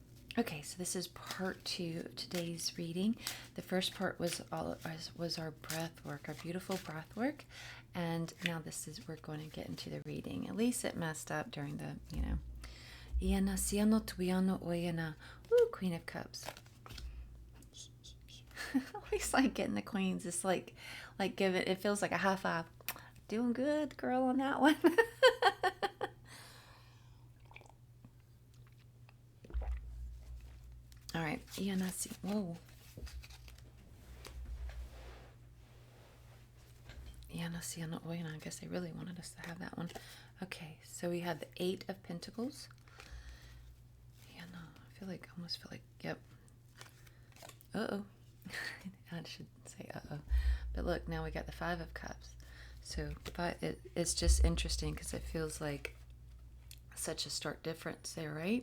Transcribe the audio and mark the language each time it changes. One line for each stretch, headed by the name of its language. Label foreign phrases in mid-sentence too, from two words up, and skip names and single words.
English: Okay, so this is part 2 of today's reading. The first part was our breath work, our beautiful breath work, and now this is we're going to get into the reading. At least it messed up during the Iana siano tuiano oyana. Ooh, Queen of Cups. Always like getting the queens. It's like give it. It feels like a high five. Doing good, girl, on that one. All right, Iana si. Whoa. Iana siano oyana. I guess they really wanted us to have that one. Okay, so we had the 8 of Pentacles. Iana. Almost feel like. Yep. Uh-oh. I should say uh-oh. But look, now we got the 5 of Cups. So it's just interesting because it feels like such a stark difference there, right?